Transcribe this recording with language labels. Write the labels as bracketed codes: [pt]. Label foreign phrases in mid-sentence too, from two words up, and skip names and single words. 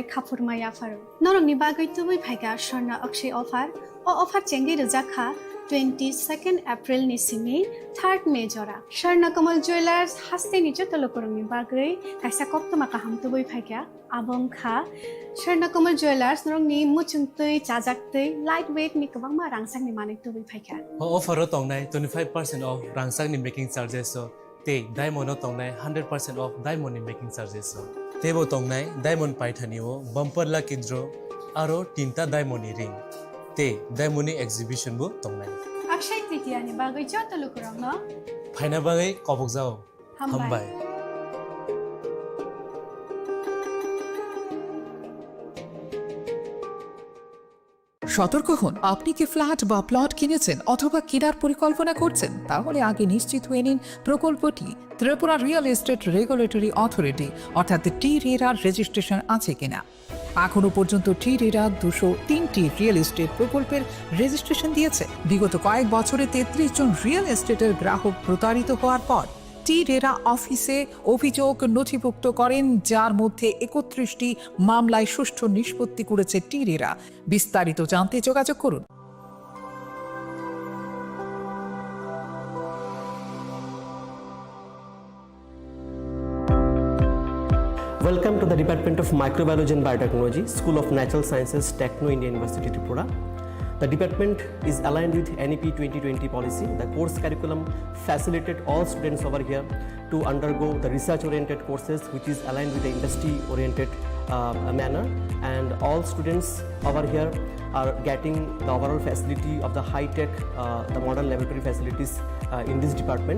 [trp] khapurmaya faru norong ni bagoi tubui phaiga Shorna Akshay offer o offer chengi rujakha 22nd April ni simi 3rd May jora Shorna Komal Jewelers hastini joto lukurang ni bagoi kaisa koktoma kaham tubui phaiga abong kha Shorna Komal Jewelers norong ni muchungtui chajaktui lightweight ni kabangma rangsak ni manik tubui phaiga offer tongnai 25% off rangsak ni [en] making charges [trp] so te diamond tongnai 100% off diamond ni [en] making charges [trp] so tebo tongnai diamond paithani o [en] bumper lucky draw [trp] aro tinta diamond ni ring te diamond ni exhibition bo tongnai Akshay Tritiya ni bagoi joto lukurang no phaina bagai kobok jao hambai [bn] সতর্ক হন আপনি কি ফ্ল্যাট বা প্লট কিনেছেন অথবা কেনার পরিকল্পনা করছেন তাহলে আগে নিশ্চিত হয়ে নিন প্রকল্পটি ত্রিপুরা [en] real estate [bn] রেগুলেটরি অথরিটি অর্থাৎ টি-রেরার রেজিস্ট্রেশন আছে কিনা এখনো পর্যন্ত টি-রেরা 203টি রিয়েল এস্টেট প্রকল্পের রেজিস্ট্রেশন দিয়েছে বিগত কয়েক বছরে 33 জন [en] real estateের [bn] গ্রাহক প্রতারিত হওয়ার পর টি-রেরা অফিসে অভিযোগ নথিভুক্ত করেন যার মধ্যে 31টি মামলায় সুষ্ঠু নিষ্পত্তি করেছে টি-রেরা বিস্তারিত জানতে যোগাযোগ করুন [en] Welcome to the Department of Microbiology and Biotechnology, School of Natural Sciences, Techno India University, Tripura. The department is aligned with NEP 2020 policy. The course curriculum facilitated all students over here to undergo the research-oriented courses, which is aligned with the industry-oriented manner, and all students over here are getting the overall facility of the high-tech, the modern laboratory facilities in this department.